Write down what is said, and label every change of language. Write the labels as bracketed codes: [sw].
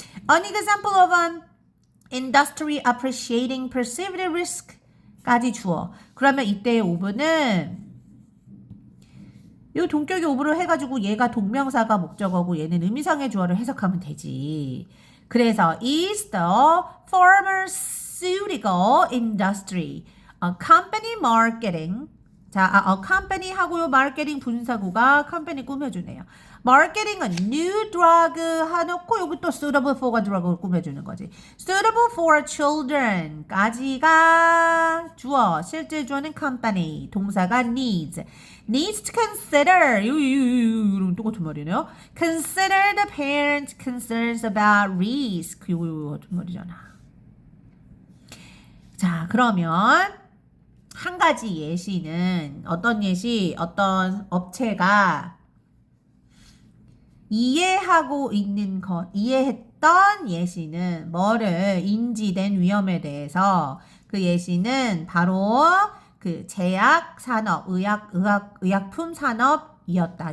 [en] An example of an industry appreciating perceived risk [ko] 까지 주어. 그러면 이때의 오브는 이 동격의 오브를 해가지고 얘가 동명사가 목적어고 얘는 의미상의 주어를 해석하면 되지. 그래서 [en] is the pharmaceutical industry a company marketing. [ko] 자, a company 하고요. 마케팅 분사구가 company 꾸며주네요. 마케팅은 new drug 해놓고 여기 또 [en] suitable for [ko] 가 drug을 꾸며주는 거지. [en] suitable for children [ko] 까지가 주어. 실제 주어는 company. 동사가 [en] needs. needs to consider. [ko] 이런 똑같은 말이네요. [en] consider the parents' concerns about risk. [ko] 이거 같은 말이잖아. 자, 그러면 한 가지 예시는 어떤 예시? 어떤 업체가 이해하고 있는 것, 이해했던 예시는 뭐를 인지된 위험에 대해서 그 예시는 바로 그 제약 산업, 의약품 산업이었다.